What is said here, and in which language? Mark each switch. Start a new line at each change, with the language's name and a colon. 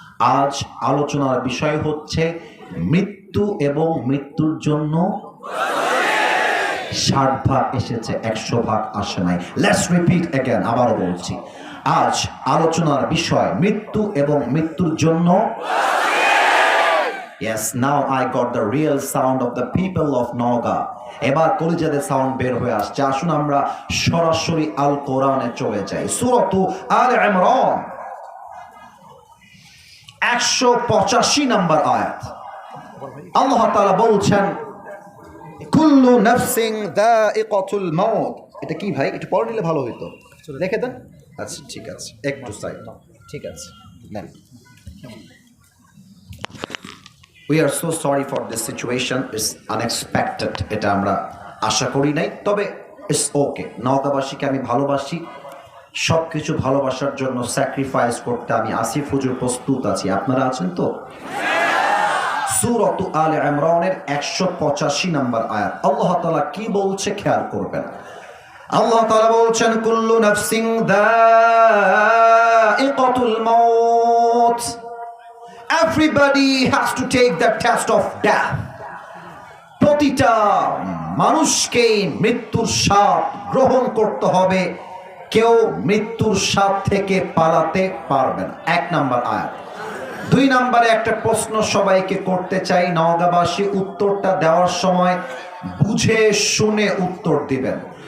Bangla: আজ আলোচনার বিষয় হচ্ছে মৃত্যু এবং মৃত্যুর জন্য 60 ভাগ এসেছে, 100 ভাগ আসে নাই।
English: Let's repeat again.
Bangla: আবারও বলছি, আজ আলোচনার বিষয় মৃত্যু এবং মৃত্যুর জন্য।
English: Yes, now I got the real sound of the people of Noga.
Bangla: এবার কলিজাদের সাউন্ড বের হয়ে আসছে। আসুন আমরা সরাসরি আল কোরআনে চলে যাই। সূরা আল ইমরান 185 নম্বর আয়াত। আল্লাহ তাআলা বলছেন,
Arabic: কুল্লু নাফসিন যায়িকাতুল মাউত।
Bangla: এটা কি ভাই, একটু পড়ে নিলে ভালো হতো, লিখে দেন। আচ্ছা ঠিক আছে, একটু সাইড, ঠিক আছে নেন।
English: We are so sorry for this situation. It's unexpected.
Bangla: এটা আমরা আশা করি নাই, তবে
English: It's okay.
Bangla: নওগাঁবাসীকে আমি ভালোবাসি, সব কিছু ভালোবাসার জন্য স্যাক্রিফাইস করতে আমি আসিফ হুজুর প্রস্তুত আছি। আপনারা আছেন তো? সূরা আল ইমরানের 185 নম্বর আয়াত। আল্লাহ তাআলা কি বলছে খেয়াল করবেন। আল্লাহ তাআলা বলছেন,
Arabic: কুল্লু নাফসিন যায়িকাতুল মাউত।
English: Everybody has to take the test of death.
Bangla: প্রতিটা মানুষকে মৃত্যুর স্বাদ গ্রহণ করতে হবে। কেউ মৃত্যুর স্বাদ থেকে পালাতে পারবে না। 1 নম্বর আয়াত। 2 নম্বরে একটা প্রশ্ন সবাইকে করতে চাই। নওগাঁবাসী উত্তরটা দেওয়ার সময় বুঝে শুনে উত্তর দিবেন।